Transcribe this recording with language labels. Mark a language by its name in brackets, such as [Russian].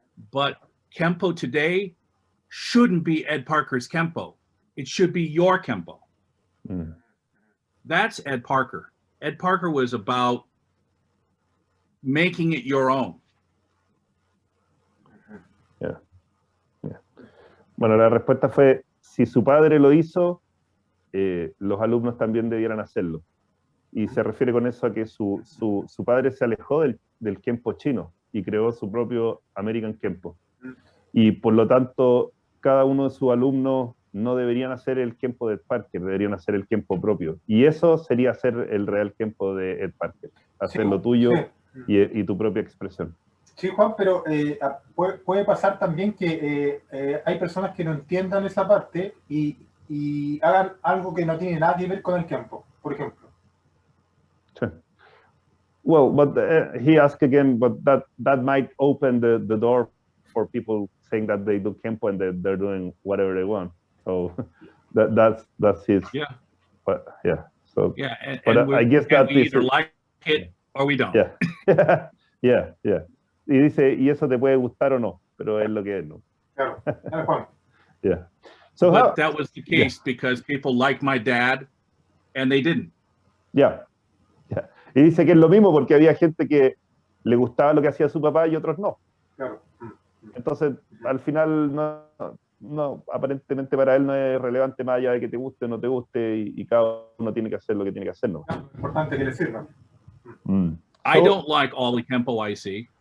[English] But Kenpo today shouldn't be Ed Parker's Kenpo. It should be your Kenpo. That's Ed Parker. Ed Parker was about making it your own. Yeah. [Spanish] Bueno, la respuesta fue, si su padre lo hizo, los alumnos también debieran hacerlo. Y se refiere con eso a que su padre se alejó del Kenpo chino y creó su propio American Kenpo. Y por lo tanto, cada uno de sus alumnos no deberían hacer el Kenpo de Ed Parker, deberían hacer el Kenpo propio. Y eso sería hacer el real Kenpo de Ed Parker, hacer lo tuyo y tu propia expresión. Sí, Juan, pero puede pasar también que hay personas que no entiendan esa parte y hagan algo que no tiene nada que ver con el Kenpo, por ejemplo. [English] Well, but he asked again, but that might open the door for people saying that they do Kenpo and they're doing whatever they want. So that's his. Yeah. But yeah. So yeah, and I guess that we either like it or we don't. Yeah. Yeah. [Spanish] Y dice, y eso te puede gustar o no, pero es lo que es, ¿no? Claro. Juan. [English] Yeah. So but that was the case because people liked my dad and they didn't. Yeah. [Spanish] Y dice que es lo mismo porque había gente que le gustaba lo que hacía su papá y otros no. Claro. Entonces, al final, no, aparentemente para él no es relevante más allá de que te guste o no te guste y cada uno tiene que hacer lo que tiene que hacer, ¿no? Importante que le sirva. [English] I don't like all the Kenpo I see.